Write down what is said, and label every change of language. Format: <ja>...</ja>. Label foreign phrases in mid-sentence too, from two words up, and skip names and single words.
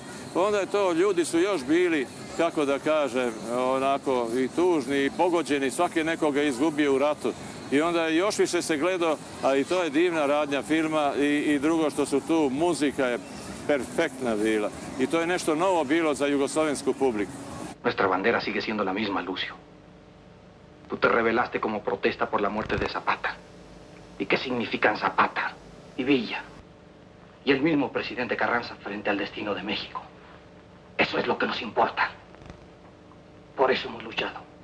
<sr>Pa onda je to, ljudi su još bili, kako da kažem, onako i tužni i pogođeni, svaki nekoga izgubio u ratu. I onda još više se gledao, a i to je divna radnja filma i drugo što su tu, muzika je perfektna bila. I to je nešto novo bilo za jugoslovensku publiku.</sr> <es>Nuestra bandera sigue siendo la misma, Lucio. Tú te rebelaste como protesta por la muerte de Zapata. ¿Y qué significan Zapata y Villa? Y el mismo presidente Carranza frente al destino de México. Eso es lo que nos importa. Por eso hemos luchado.</es>